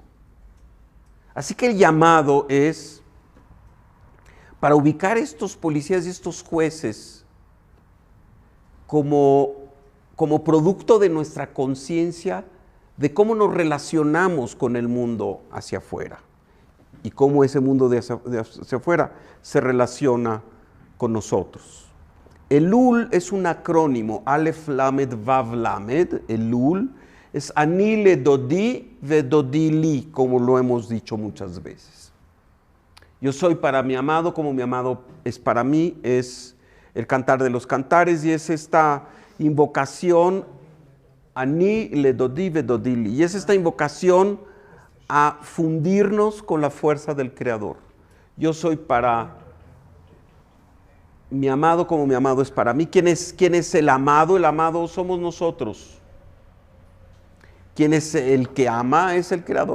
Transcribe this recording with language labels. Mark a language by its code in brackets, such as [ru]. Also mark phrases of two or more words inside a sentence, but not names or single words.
[es] Así que el llamado es para ubicar estos policías y estos jueces como producto de nuestra conciencia de cómo nos relacionamos con el mundo hacia afuera y cómo ese mundo de hacia afuera se relaciona con nosotros. Elul es un acrónimo, [he] אלף למד וו למד. [es] Elul es [he] אני לדודי ודודי לי, [es] como lo hemos dicho muchas veces. Yo soy para mi amado como mi amado es para mí, es el cantar de los cantares y es esta invocación [he] אני לדודי ודודי לי. [es] Y es esta invocación a fundirnos con la fuerza del Creador. Yo soy para mi amado como mi amado es para mí. ¿Quién es el amado? El amado somos nosotros. ¿Quién es el que ama? Es el Creador.